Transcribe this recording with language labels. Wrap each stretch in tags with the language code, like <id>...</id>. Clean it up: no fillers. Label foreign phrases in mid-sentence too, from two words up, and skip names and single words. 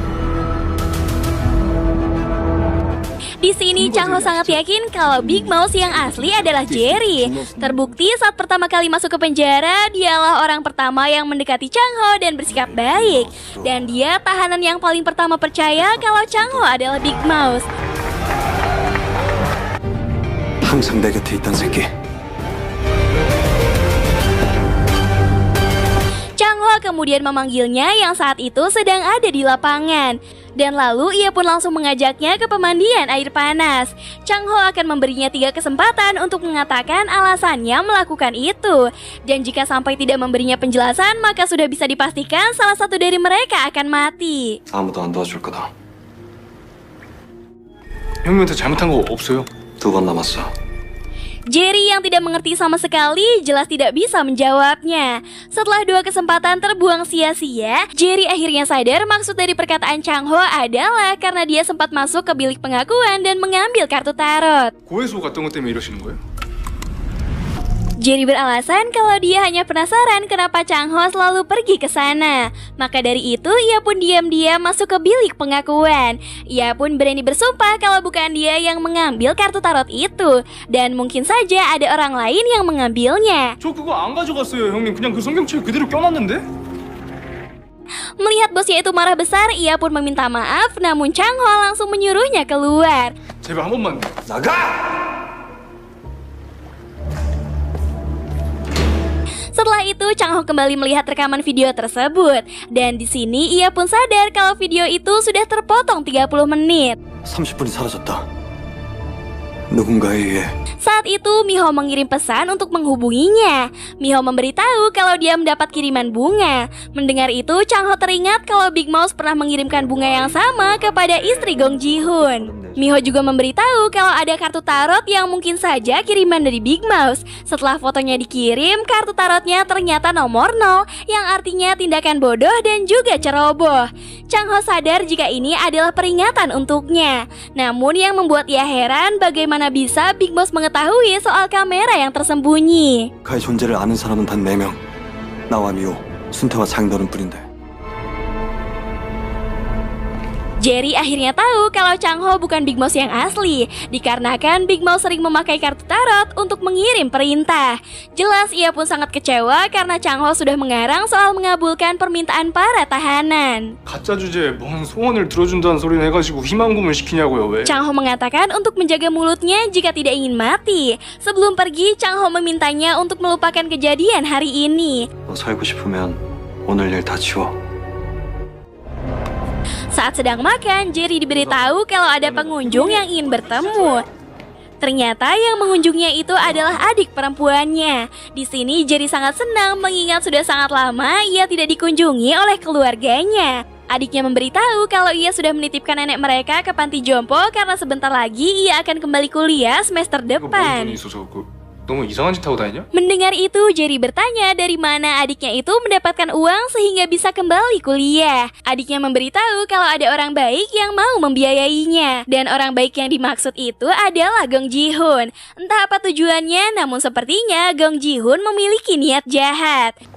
<id>Di sini Chang Ho sangat yakin kalau Big Mouth yang asli adalah Jerry. Terbukti saat pertama kali masuk ke penjara, dialah orang pertama yang mendekati Chang Ho dan bersikap baik. Dan dia tahanan yang paling pertama percaya kalau Chang Ho adalah Big Mouth.</id> <ko>항상 내 곁에 있던 새끼.</ko> <id>Chang Ho kemudian memanggilnya yang saat itu sedang ada di lapangan. Dan lalu ia pun langsung mengajaknya ke pemandian air panas. Chang Ho akan memberinya 3 kesempatan untuk mengatakan alasannya melakukan itu. Dan jika sampai tidak memberinya penjelasan, maka sudah bisa dipastikan salah satu dari mereka akan mati.</id> <ko>아무도 안 도와줄 거다. 형님한테 잘못한 거 없어요? 2번 남았어.</ko> <id>Jerry yang tidak mengerti sama sekali jelas tidak bisa menjawabnya. Setelah 2 kesempatan terbuang sia-sia, Jerry akhirnya sadar maksud dari perkataan Chang Ho adalah karena dia sempat masuk ke bilik pengakuan dan mengambil kartu tarot.</id> <ko>고해소 갔던 것 때문에 이러시는 거예요?</ko> <id>Jerry beralasan kalau dia hanya penasaran kenapa Chang Ho selalu pergi ke sana. Maka dari itu ia pun diam-diam masuk ke bilik pengakuan. Ia pun berani bersumpah kalau bukan dia yang mengambil kartu tarot itu. Dan mungkin saja ada orang lain yang mengambilnya.</id> <ko>저 그거 안 가져갔어요, 형님. 그냥 그 성경책 그대로 껴놨는데?</ko> <id>Melihat bosnya itu marah besar, ia pun meminta maaf. Namun Chang Ho langsung menyuruhnya keluar.</id> <ko>제발 한 번만. 나가!</ko> <id>Setelah itu, Chang Ho kembali melihat rekaman video tersebut. Dan di sini ia pun sadar kalau video itu sudah terpotong 30 menit.</id> <ko>30분이 사라졌다. 누군가에 의해.</ko> <id>Saat itu, Miho mengirim pesan untuk menghubunginya. Miho memberitahu kalau dia mendapat kiriman bunga. Mendengar itu, Chang Ho teringat kalau Big Mouth pernah mengirimkan bunga yang sama kepada istri Gong Ji-hoon. Miho juga memberitahu kalau ada kartu tarot yang mungkin saja kiriman dari Big Mouth. Setelah fotonya dikirim, kartu tarotnya ternyata nomor 0, yang artinya tindakan bodoh dan juga ceroboh. Chang Ho sadar jika ini adalah peringatan untuknya. Namun yang membuat ia heran bagaimana bisa Big Mouth mengetahui soal kamera yang tersembunyi.</id> <ko>그의 존재를 아는 사람은 단 4명. 나와 미호, 순태와 장인어른 뿐인데.</ko> <id>Jerry akhirnya tahu kalau Chang Ho bukan Big Mouth yang asli, dikarenakan Big Mouth sering memakai kartu tarot untuk mengirim perintah. Jelas ia pun sangat kecewa karena Chang Ho sudah mengarang soal mengabulkan permintaan para tahanan.</id> <ko>가짜 주제에 뭔 소원을 들어준다는 소리는 해가지고 희망고문 시키냐고요, 왜?</ko> <id>Chang Ho mengatakan untuk menjaga mulutnya jika tidak ingin mati. Sebelum pergi, Chang Ho memintanya untuk melupakan kejadian hari ini.</id> <ko>너 살고 싶으면 오늘 일 다 지워.</ko> <id>Saat sedang makan, Jerry diberitahu kalau ada pengunjung yang ingin bertemu. Ternyata yang mengunjungnya itu adalah adik perempuannya. Di sini Jerry sangat senang mengingat sudah sangat lama ia tidak dikunjungi oleh keluarganya. Adiknya memberitahu kalau ia sudah menitipkan nenek mereka ke panti jompo karena sebentar lagi ia akan kembali kuliah semester</id> <ko>이거 뭔</ko> <id>depan.</id> <ko>돈이 있어서 너무 이상한 짓 하고 다니냐?</ko> <id>Mendengar itu, Jerry bertanya dari mana adiknya itu mendapatkan uang sehingga bisa kembali kuliah. Adiknya memberitahu kalau ada orang baik yang mau membiayainya. Dan orang baik yang dimaksud itu adalah Gong Ji-hoon. Entah apa tujuannya, namun sepertinya Gong Ji-hoon memiliki niat jahat.</id>